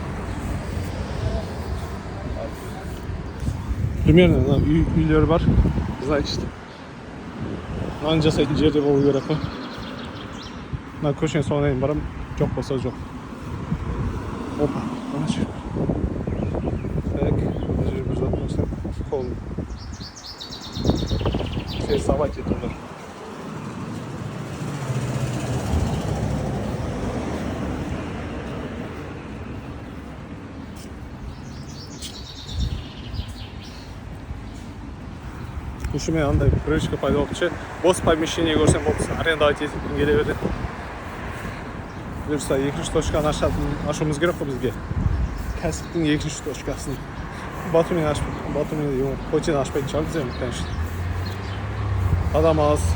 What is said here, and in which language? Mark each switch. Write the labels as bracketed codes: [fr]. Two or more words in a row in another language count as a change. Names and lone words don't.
[kk] Примерно үйлер бар. Значит, нан жасайтын жерде болу керек қой. Мына көшенің соңына дейін барам. Жоқ болса жоқ. Опа, ана жер. Так, ана жер бір зат болса. Қолым. [ru] Рисовать это нужно. Слушай, [kk] мен андай привычка пайда болыпты. Бос помещение көрсем болыпты. Арендовать етіп келе береді. Бұйырса екінші точканы ашуымыз керек қой бізге. Кәсіптің екінші точкасын. Батумен ашпайды. Батумен хотен ашпайтын шығармыз енді, конечно. Адам аз.